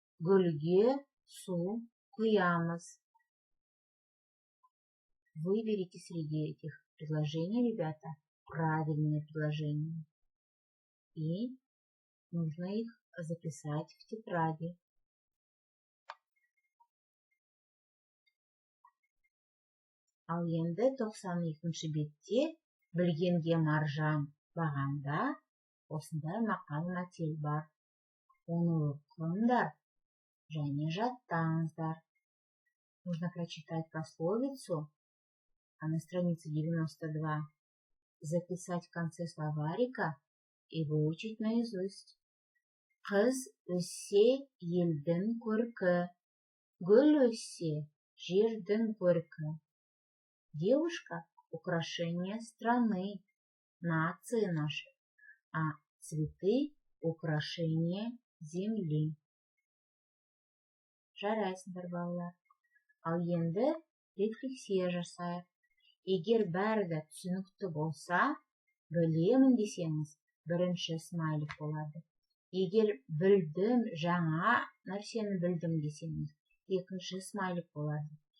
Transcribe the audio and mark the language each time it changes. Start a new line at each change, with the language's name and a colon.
Kazakh: Гүлге су құямыз.
Russian: Выберите среди этих предложений, ребята, правильные предложения. И нужно их записать в тетради.
Kazakh: Ал енді 92-ші бетте білгенге маржан бағанда осындай мақал-мәтел бар. Оны оқыңдар және жаттаңыздар.
Russian: Нужно прочитать пословицу, а на странице 92 записать в конце словарика и выучить наизусть.
Kazakh: Қыз өссе елдің көркі, гүл өссе жердің көркі.
Russian: Девушка – украшение страны, нации нашей, а цветы – украшение земли.
Kazakh: Жарайсыңдар, балалар. Ал енді рефлексия жасайық. Егер бәрі де түсінікті болса, білемін десеңіз, бірінші смайлик болады. Егер білдім, жаңа нәрсені білдім десеңіз, екінші смайлик болады.